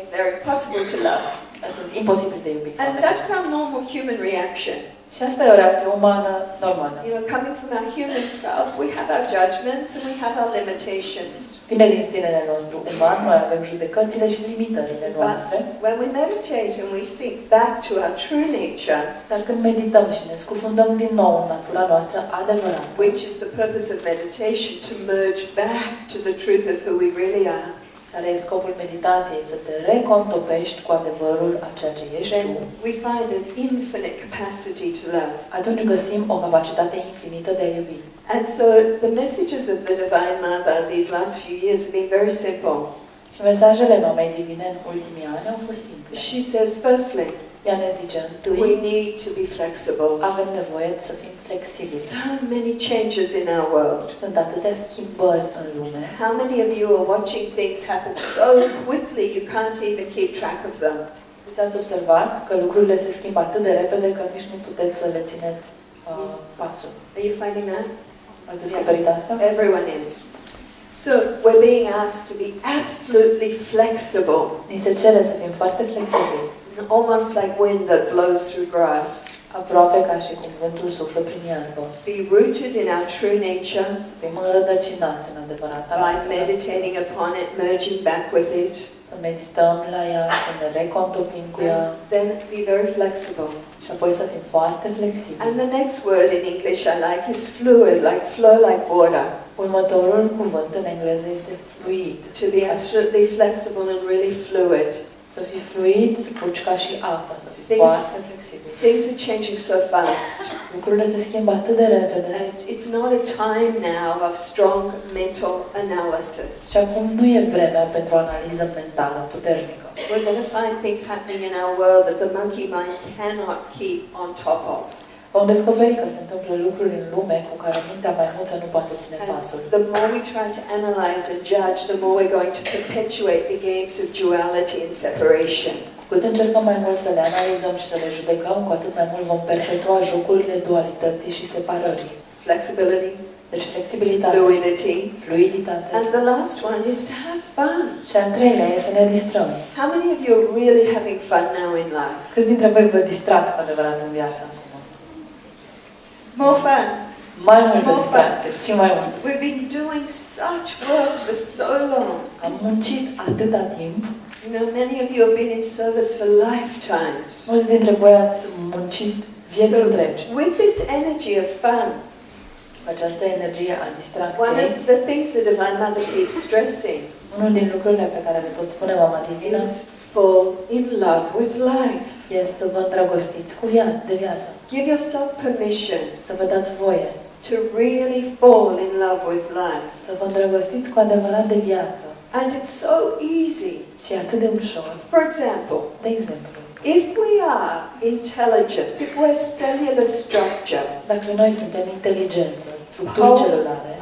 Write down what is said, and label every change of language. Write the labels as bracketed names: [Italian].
[English] They're impossible to love. [Romanian] Sunt imposibil de iubit. [English] And that's our normal human reaction. [Romanian] Și asta e o reacție umană normală. [English] You know, coming from our human self, we have our judgments and we have our limitations. [Romanian] Vine din sinele nostru uman, noi avem judecățile și limitările noastre. [English] When we meditate and we think back to our true nature, [Romanian] dar când medităm și ne scufundăm din nou în natura noastră adevărată, [English] which is the purpose of meditation, to merge back to the truth of who we really are, [Romanian] care e scopul meditației, să te recontopești cu adevărul a ceea ce ești [English] then [Romanian] tu, [English] we find an infinite capacity to love. [Romanian] atunci găsim o capacitate infinită de a iubi. [English] And so the messages of the Divine Mother these last few years have been very simple. [Romanian] Și mesajele Mamei Divine în ultimii ani au fost simple. [English] She says, firstly, [Romanian] Ea ne zice, [English] we [Romanian] întâi, [English] need to be flexible. [Romanian] avem nevoie să fim flexibili. [English] So many changes in our world. [Romanian] Sunt atâtea schimbări în lume. [English] How many of you are watching things happen so quickly you can't even keep track of them? [Romanian] Ați observat că lucrurile se schimbă atât de repede că nici nu puteți să le țineți pasul. [English] Are you finding that? [Romanian] Ați descoperit asta? [English] Everyone is. So we're being asked to be absolutely flexible, [Romanian] Ni se cere să fim foarte flexibili, [English] almost like wind that blows through grass. [Romanian] aproape ca și cum vântul suflă prin iarbă. [English] Be rooted in our true nature [Romanian] Să fim înrădăcinați în adevărata [English] by [Romanian] noastră. [English] meditating upon it, merging back with it. [Romanian] Să medităm la ea, să ne recontopim cu ea [English] And then be very flexible. [Romanian] și apoi să fim foarte flexibili. [English] And the next word in English I like is fluid, like flow like water. [Romanian] Următorul cuvânt în engleză este fluid. [English] To be absolutely flexible and really fluid. [Romanian] Să fii fluid, să flugi ca și apa, să fii [English] Things- [Romanian] foarte flexibil. [English] Things are changing so fast. [Romanian] Lucrurile se schimbă atât de repede. [English] And it's not a time now of strong mental analysis. [Romanian] Și acum nu e vremea pentru o analiză mentală puternică. [English] We're going to find things happening in our world that the monkey mind cannot keep on top of. [Romanian] Vom descoperi că se întâmplă lucruri în lume cu care mintea maimuță nu poate ține [English] And [Romanian] pasul. [English] the more we try to analyze and judge, the more we're going to perpetuate the games of duality and separation. [Romanian] Cât încercăm mai mult să le analizăm și să le judecăm, cu atât mai mult vom perpetua jocurile dualității și separării. [English] Flexibility, [Romanian] Deci flexibilitate, [English] fluidity. [Romanian] fluiditate. [English] And the last one is to have fun. [Romanian] Și al treilea e să ne distrăm. [English] How many of you are really having fun now in life? [Romanian] Câți dintre voi vă distrați cu adevărat în viață acum? [English] More fun. [Romanian] Mai multă distracție și mai mult. [English] We've been doing such work for so long. [Romanian] Am muncit atâta timp. [English] You know, many of you have been in service for lifetimes. [Romanian] Mulți dintre voi ați muncit vieți întregi. [English] With this energy of fun, [Romanian] Această energie a [English] one [Romanian] distracției, [English] of the things the Divine Mother keeps stressing [Romanian] unul din lucrurile pe care le tot spune Mama Divină, [English] is fall in love with life. [Romanian] este să vă îndrăgostiți de viață. [English] Give yourself permission [Romanian] Să vă dați voie [English] to really fall in love with life. [Romanian] să vă îndrăgostiți cu adevărat de viață. [English] And it's so easy. [Romanian] Și e atât de ușor. [English] For example, [Romanian] De exemplu, [English] if we are intelligent, if we're cellular structure, [Romanian] dacă noi suntem inteligență, structuri celulare,